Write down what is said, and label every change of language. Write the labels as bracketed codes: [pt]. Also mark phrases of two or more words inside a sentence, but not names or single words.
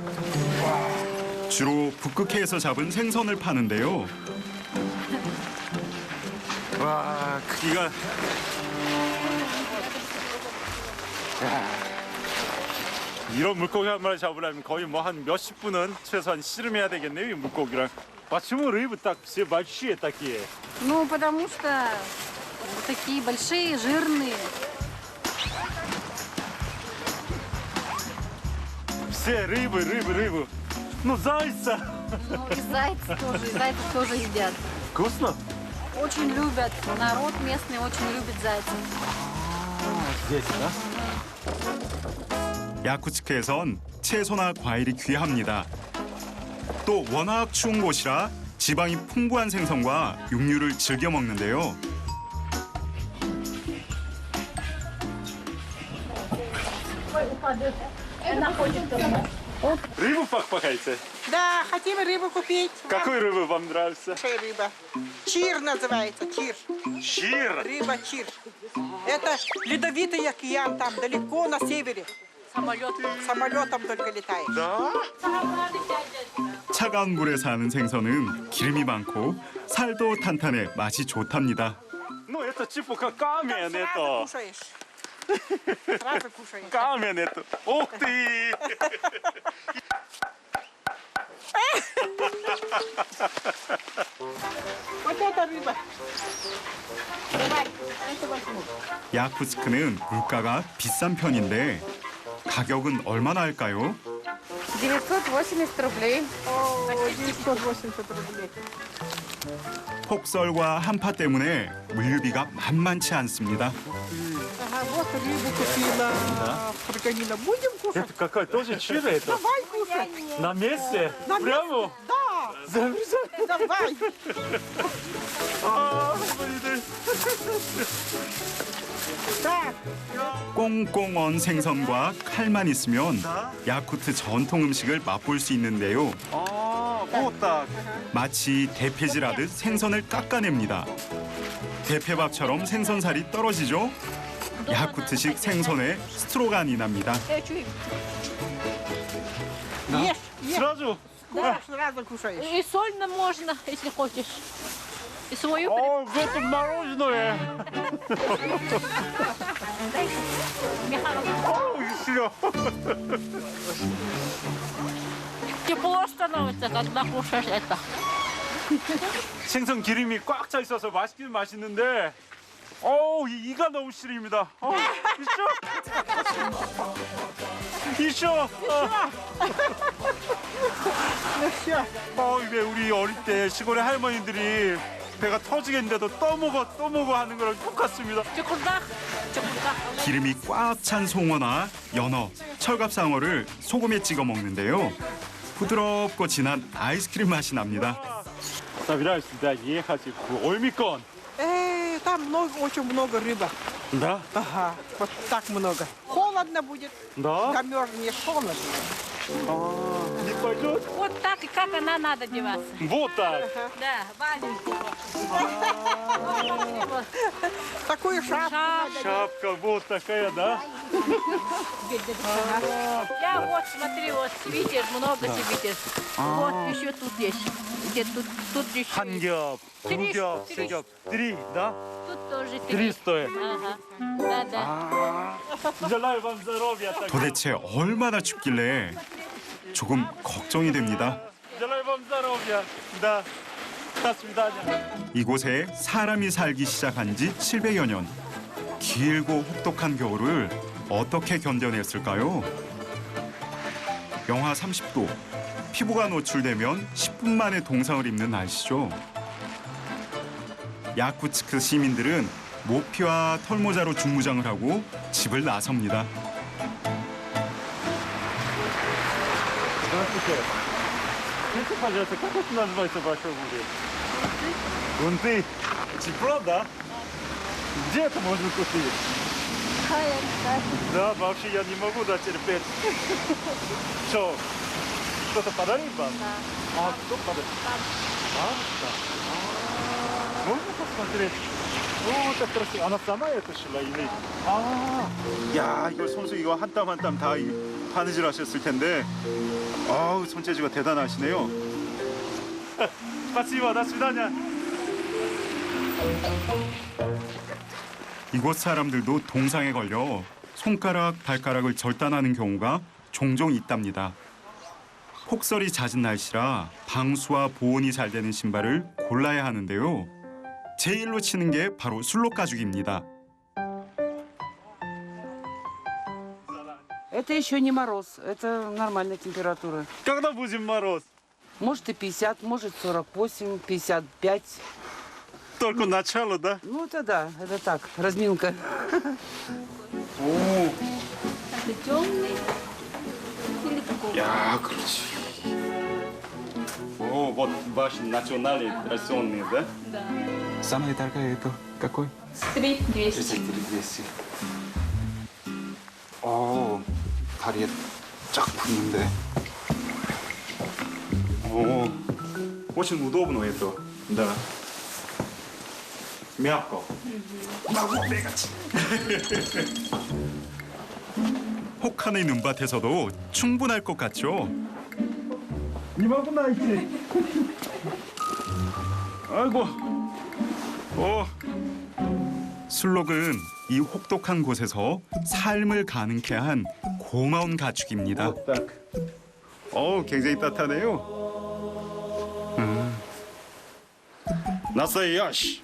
[ko] 주로 북극해에서 잡은 생선을 파는데요. 와, 크기가. 야, 이런 물고기 한 마리 잡으려면 거의 뭐 한 몇십 분은 최소한 씨름해야 되겠네요, 이 물고기랑. [ru] Почему рыбы так все большие такие? Ну, потому что такие большие, жирные. Все рыбы. Ну, зайца. Ну, и зайцев тоже едят. Вкусно? Очень любят. Народ местный очень любит зайцев. Здесь, да? [ko] 야쿠츠크에선 채소나 과일이 귀합니다. 또 워낙 추운 곳이라 지방이 풍부한 생선과 육류를 즐겨 먹는데요. [ru] Рыбу покупаете? Да, хотим рыбу купить. Какую рыбу вам нравится? Большая рыба. Чир называется, чир. Чир? Рыба чир. Это ледовитый океан там далеко на севере. Самолетом только летает. Да? [ko] 차가운 물에 사는 생선은 기름이 많고 살도 탄탄해 맛이 좋답니다. [ru] Ну, это типа как камень, Сразу это. кушаешь. Сразу кушаешь. Камень это. Ух ты! Вот это рыба. Давай, это возьму. [ko] 야쿠츠크는 물가가 비싼 편인데 가격은 얼마나 할까요? [ru] 980 рублей. О, 980 рублей. [ko] 폭설과 한파 때문에 물류비가 만만치 않습니다. [ru] Ага, вот рыбу купила. Фарганина. Будем кушать? Это какая тоже чир это? Давай кушать. На месте? На Прямо? Да, Замерзай. давай. [ko] 아, 할머니들. [ru] Так, [ko] 꽁꽁언 생선과 칼만 있으면 야쿠트 전통 음식을 맛볼 수 있는데요. 아, [ru] вот так. [ko] 마치 대패질하듯 생선을 깎아냅니다. 대패밥처럼 생선살이 떨어지죠? 야쿠트식 생선에 스트로간이 납니다. [ru] ешь, ешь. сразу? Да, сразу кушаешь. И сольно можно, если хочешь. И свою О, в этом мороженое. Ой, 싫어. тепло становится, когда кушаешь это. [ko] 생선 기름이 꽉 차 있어서 맛있긴 맛있는데, 이가 너무 시립니다. 이쇼. [ru] Ну все. [ko] 이게 우리 어릴 때 시골의 할머니들이 배가 터지겠는데도 또 먹어 하는 거랑 똑같습니다. [ru] Чекурдах, чекурдах. [ko] 기름이 꽉 찬 송어나 연어, 철갑상어를 소금에 찍어 먹는데요. 부드럽고 진한 아이스크림 맛이 납니다. [ru] Собираюсь сюда ехать в Ольмикон. Там много, очень много рыбы. Да? Ага, вот так много. Холодно будет. Да? Замерзнешь, холодно. пойдет? Вот так, и как она надо деваться. Вот так. Да, валенки. Такую шапку. Шапка вот такая, да? Я вот, смотри, вот, видишь, много видишь. Вот еще тут есть. Где тут еще. [ko] 한 겹, 두 [ru] Три, [ko] 겹, [ru] три. [ko] 세 겹, [ru] три, да? Тут тоже Три три. стоит. Ага. Да, да. Желаю вам здоровья. [ko] 도대체 얼마나 춥길래 조금 걱정이 됩니다. [ru] Желаю вам здоровья. Да. До свидания. [ko] 이곳에 사람이 살기 시작한 지 700여 년. 길고 혹독한 겨울을 어떻게 견뎌냈을까요? 영하 30도. 피부가 노출되면 10분 만에 동상을 입는 날씨죠. 야쿠츠크 시민들은 모피와 털모자로 중무장을 하고 집을 나섭니다. [ru] Здравствуйте. Скажите, пожалуйста, как это называется в вашем городе? Гунты. Тепло, да? Где это можно купить? Да, вообще я не могу терпеть. Что, кто-то подарил вам? Да. А кто подарил? Бабушка. Можно посмотреть? О, так красиво. Она сама это шила или? [ko] 야, 이거 손수 이거 한 땀 한 땀 다 바느질 하셨을 텐데, 아우 손재주가 대단하시네요. [ru] Спасибо, до свидания. [ko] 이곳 사람들도 동상에 걸려 손가락, 발가락을 절단하는 경우가 종종 있답니다. 폭설이 잦은 날씨라 방수와 보온이 잘 되는 신발을 골라야 하는데요. 제일로 치는 게 바로 술록 가죽입니다. [ru] Это еще не мороз, это нормальная температура. Когда будет мороз? Может и 50, может 48, 55. Только начало, да? Ну это да, это так, разминка. [ko] 오, [ru] Это темный. Или такого? [ko] 야, 그렇지. [ru] О, вот ваш национальный традиционный, да? Да. Самая дорогая это какой? Стрит 200. 200. [ko] 다리에 쫙 붙는데. [ru] О, очень удобно это, да. Мягко. [ko] 혹한의 눈밭에서도 충분할 것 같죠? [ru] Не могу найти. [ko] 아이고. 술록은 이 혹독한 곳에서 삶을 가능케 한 고마운 가축입니다. 굉장히 따뜻하네요. 나사야시.